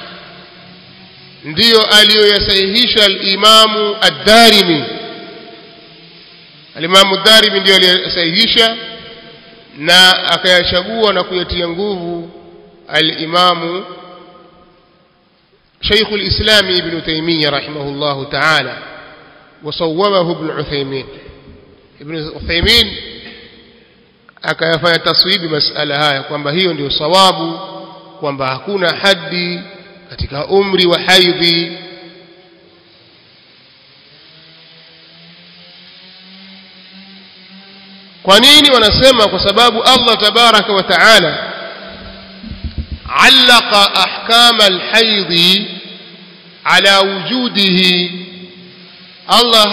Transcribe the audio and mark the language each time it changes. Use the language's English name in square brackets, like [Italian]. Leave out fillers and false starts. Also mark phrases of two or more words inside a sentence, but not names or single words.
[Swahili] ndiyo aliyoyasahihisha al-Imam ad-Darimi al-Imam ad-Darimi ndiyo aliyosahihisha na akayachagua na kuyatia nguvu al-Imam Sheikh al-Islam Ibn Taymiyyah [Arabic] رحمه الله تعالى وصوبه ابن عثيمين ابن عثيمين [Swahili] akayafanya taswibi masala haya kwamba hiyo ndio sawabu kwamba hakuna haddi katika umri wa haidhi kwa nini wanasema kwa sababu Allah [Arabic] تبارك وتعالى علق أحكام الحيض على وجوده [Swahili] Allah